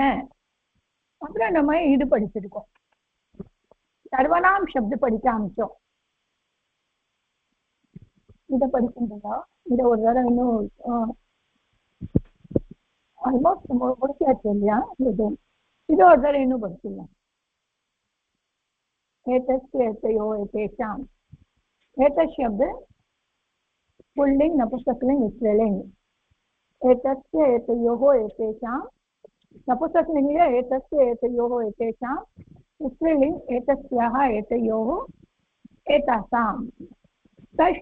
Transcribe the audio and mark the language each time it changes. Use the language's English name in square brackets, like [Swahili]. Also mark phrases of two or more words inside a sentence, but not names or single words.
[Tamil] அப்புறம் நம்ம இது படிச்சிருக்கோம், [Sanskrit] सर्वनाम शब्द [Tamil] படிக்க ஆரம்பிச்சோம். இதை படிக்கின்றதா? இதை ஒரு தடவை இன்னும் ஆல்மோஸ்ட் முடிச்சாச்சு இல்லையா? இது ஒரு தடவை இன்னும் படிச்சிடலாம். [Sanskrit] एतस्यो एतेषाम् एतत् शब्द पुल्लिंग नपुंसकलिंग स्त्रीलिंग एतस्य एतयोः एतेषां नपुंसकलिंग एतस्य एतयोः एतेषां स्त्रीलिंग एतस्याः एतयोः एतासां तस्